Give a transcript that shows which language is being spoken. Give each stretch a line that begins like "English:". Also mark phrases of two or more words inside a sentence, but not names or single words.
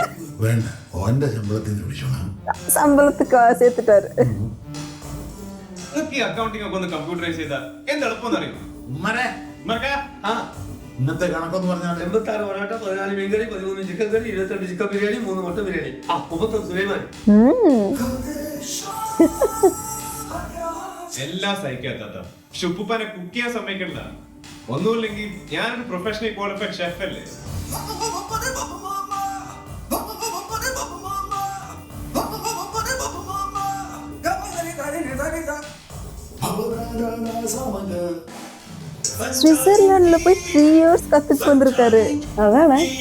Malayalam: വേണ്ട ഓന്റെ ശമ്പളത്തിൽ നിന്ന് പിടിച്ചോണം.
Tamil: சம்பளத்துக்கு சேர்த்துட்டாரு.
Malayalam: നിങ്ങൾക്ക് ഈ അക്കൗണ്ടിംഗ് ഒക്കെ ഒന്ന് കമ്പ്യൂട്ടറൈസ് ചെയ്താൽ എന്ത് എളുപ്പം അറിയും? ഇന്നത്തെ കണക്കൊന്ന് പറഞ്ഞാൽ 86 പൊറോട്ട, 14 മീൻകറി, 13 ചിക്കൻ കറി, 28 ചിക്കൻ ബിരിയാണി, 3 മുട്ട ബിരിയാണി. 31 സുലൈമാൻ. എല്ലാം സഹിക്കാത്ത പക്ഷെ ഉപ്പുപ്പാനെ കുക്ക് ചെയ്യാൻ സമ്മതിക്കണ്ട. ഒന്നുമില്ലെങ്കിൽ ഞാനൊരു
English: professional qualified chef
Malayalam: അല്ലേ.
Tamil: ஸ்விட்சர்லாந்துல போய் 3 இயர்ஸ் கத்துட்டு வந்திருக்காரு. அதானே